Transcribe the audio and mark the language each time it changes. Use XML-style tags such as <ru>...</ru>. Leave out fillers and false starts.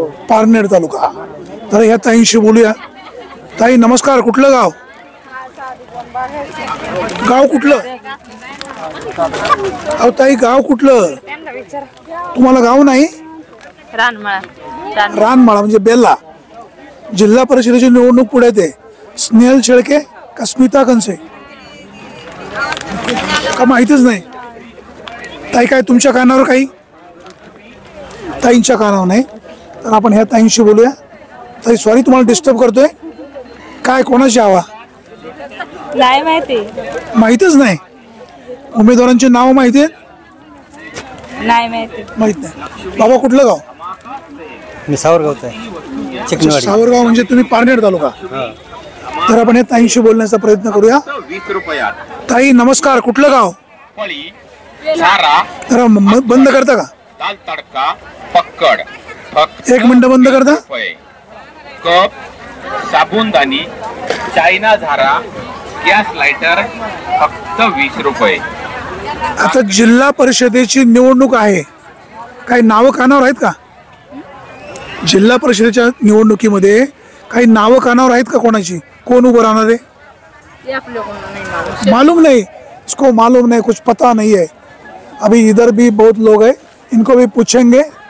<mr>पारनेर तालुका. तर ह्या ताईंशी बोलूया. ताई नमस्कार. कुठलं गाव? गाव कुठलं? अहो ताई गाव कुठलं? तुम्हाला गाव नाही? रानमाळा म्हणजे बेल्ला. जिल्हा परिषदेची निवडणूक पुढे ते. स्नेहल शेळके का स्मिता कंसे? का माहितीच नाही? ताई काय तुमच्या कानावर काही? ताईंच्या कानावर नाही. तर आपण ह्या ताईंशी बोलूया. ताई सॉरी तुम्हाला डिस्टर्ब करतोय. काय कोणाची हवा? नाही माहिती. माहितच नाही. उमेदवारांची नाव माहिती आहेत? नाही माहिती. माहित नाही. बाबा कुठलं गाव? मी सावरगावचा आहे. सावरगाव म्हणजे तुम्ही पारनेर तालुका. तर आपण या ताईंशी बोलण्याचा प्रयत्न करूया. ताई नमस्कार. कुठलं गाव? जरा बंद करता का? दाल तडका पक्कड फक्त एक मिनिट बंद करता. कप साबुनदानी चायना झारा गॅस लायटर फक्त 20 रुपये. आता जिल्हा परिषदेची निवडणूक आहे. काही नावं कानावर आहेत का? जिल्हा परिषदेच्या निवडणुकीमध्ये काही नावं कानावर आहेत का कोणाची? कोण उभं राहणार आहे?</mr> <hi>मालूम नहीं. इसको मालूम नहीं, कुछ पता नहीं है. अभी इधर भी बहुत लोग हैं, इनको भी पूछेंगे.</hi>